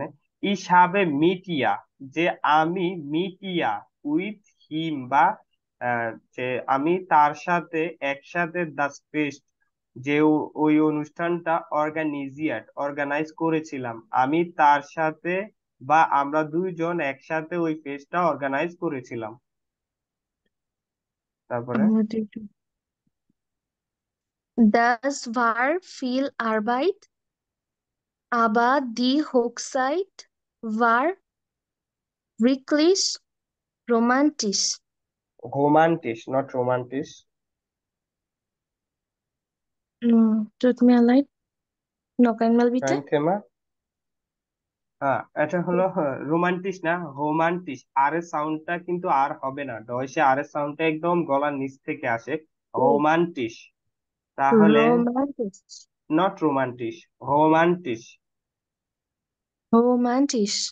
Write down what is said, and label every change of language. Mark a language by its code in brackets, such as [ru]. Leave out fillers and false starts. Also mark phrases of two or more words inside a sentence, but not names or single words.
[de] ich habe mit ihr, [bn] যে আমি মিটিয়া [en] with him, [bn] বা যে আমি তার সাথে একসাথে [de] das Fest, [bn] যে ওই অনুষ্ঠানটা অর্গানাইজ করেছিলাম, আমি তার সাথে বা আমরা দুইজন একসাথে ওই ফেস্টটা অর্গানাইজ করেছিলাম। তারপরে [de] আমাদের Das war viel Arbeit, aber die Hochzeit war wirklich romantisch. রোমান্টিস, নট রোমান্টিস। Tut mir leid, noch einmal bitte. kein Thema। [bn] হ্যাঁ, এটা হলো রোমান্টিস না, রোমান্টিস। আর এর সাউন্ডটা কিন্তু আর হবে না, ডয়সে আর এর সাউন্ডটা একদম গলার নিচ থেকে আসে। Oh, রোমান্টিস। তাহলে [de] romantisch. নট রোমান্টিস, রোমান্টিস। Romantisch.